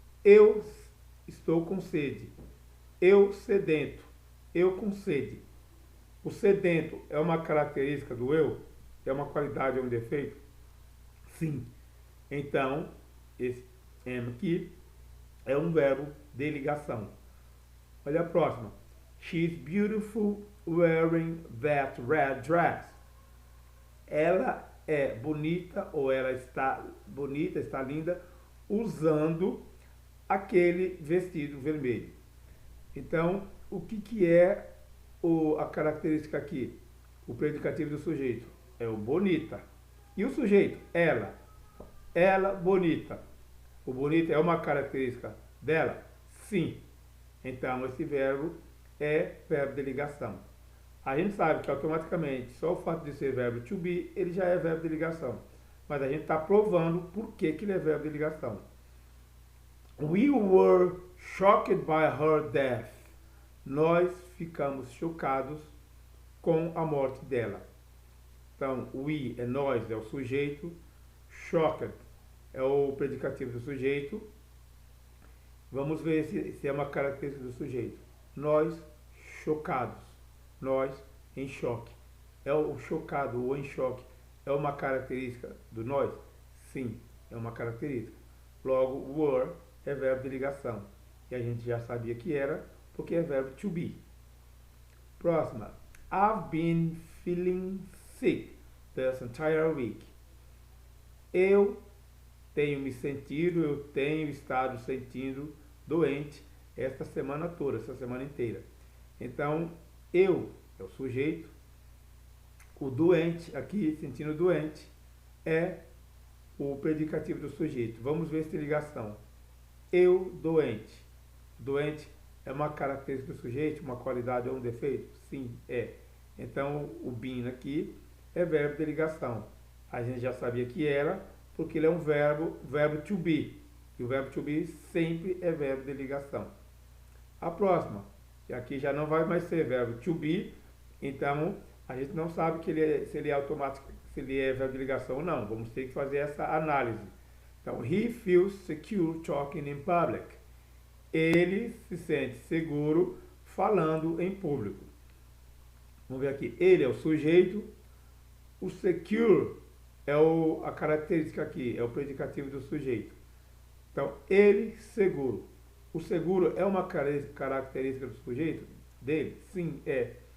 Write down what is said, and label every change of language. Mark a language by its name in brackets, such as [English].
[Portuguese] Eu estou com sede. Eu sedento. Eu com sede. O sedento é uma característica do eu? É uma qualidade ou um defeito? Sim. Então, esse am aqui é um verbo de ligação. Olha a próxima. [English] She's beautiful wearing that red dress. [Portuguese] Ela é bonita, ou ela está bonita, está linda, usando aquele vestido vermelho. Então, o que é a característica aqui? O predicativo do sujeito é o bonita. E o sujeito? Ela. Ela bonita. O bonita é uma característica dela? Sim. Então, esse verbo é verbo de ligação. A gente sabe que automaticamente, só o fato de ser verbo to be, ele já é verbo de ligação. Mas a gente está provando por que ele é verbo de ligação. [English] We were shocked by her death. [Portuguese] Nós ficamos chocados com a morte dela. Então, we é nós, é o sujeito. Shocked é o predicativo do sujeito. Vamos ver se é uma característica do sujeito. Nós chocados. Nós em choque. É o chocado ou em choque. É uma característica do nós? Sim, é uma característica. Logo, were é verbo de ligação. E a gente já sabia que era, porque é verbo to be. Próxima. [English] I've been feeling sick this entire week. [Portuguese] Eu tenho estado sentindo doente esta semana toda, essa semana inteira. Então, eu é o sujeito, o doente, aqui, sentindo doente, é o predicativo do sujeito. Vamos ver se tem ligação. Eu, doente. Doente é uma característica do sujeito, uma qualidade ou um defeito? Sim, é. Então, o been aqui é verbo de ligação. A gente já sabia que era, porque ele é um verbo to be. E o verbo to be sempre é verbo de ligação. A próxima, que aqui já não vai mais ser verbo to be, então a gente não sabe se ele é automático, se ele é verbo de ligação ou não. Vamos ter que fazer essa análise. [English] Então, he feels secure talking in public. [Portuguese] Ele se sente seguro falando em público. Vamos ver aqui. Ele é o sujeito. O secure é a característica aqui, é o predicativo do sujeito. Então, ele seguro. O seguro é uma característica do sujeito? Dele? Sim, é.